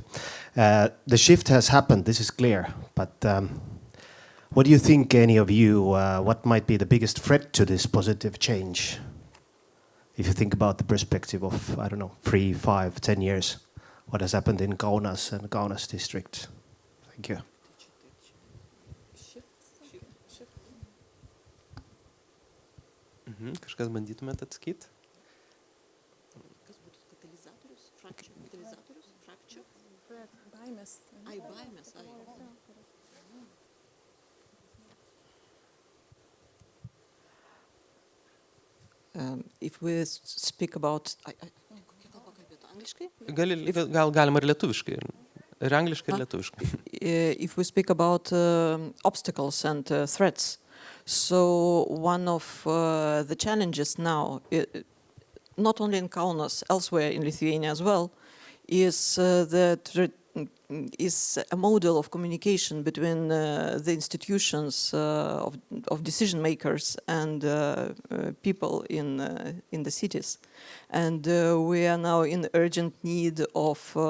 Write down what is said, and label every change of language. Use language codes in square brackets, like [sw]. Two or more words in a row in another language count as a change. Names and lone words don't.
[en] The shift has happened, this is clear, but what do you think, any of you, what might be the biggest threat to this positive change? If you think about the perspective of, 3, 5, 10 years, what has happened in Kaunas and Kaunas district? Thank you. [lt] Kažkas bandytumėte atsakyti? Kas būtų katalizatorius? Katalizatorius? Fracture? Baimės. Ai, baimės. Ai. [en] If we speak about... [lt] Kokia kalba kalbėtų? Angliškai? Galima ir lietuviškai. Ir angliškai, ir lietuviškai. [en] If we speak about obstacles and threats, so one of the challenges now, not only in Kaunas, elsewhere in Lithuania as well, is is a model of communication between the institutions of decision makers and people in the cities, and we are now in urgent need of